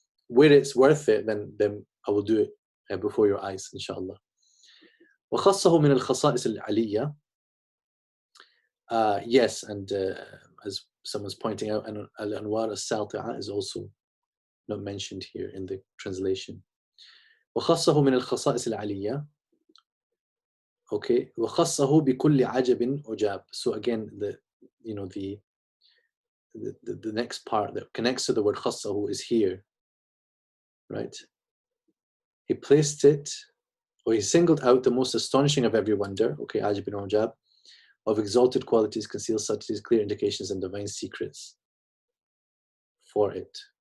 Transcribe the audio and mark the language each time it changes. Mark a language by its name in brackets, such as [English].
[English] Where it's worth it, then I will do it before your eyes, inshallah. [Arabic] وخصه من الخصائص العلية. [English] Yes, and as someone's pointing out, Al-Anwar al-Salti'a is also not mentioned here in the translation. [Arabic] وخصه من الخصائص العلية. Okay, وخصه بكل عجب عجاب. [English] So again, the next part that connects to the word خصه is here, right? He placed it, or he singled out the most astonishing of every wonder. Okay, عجب عجاب, of exalted qualities, concealed subtleties, clear indications, and divine secrets for it.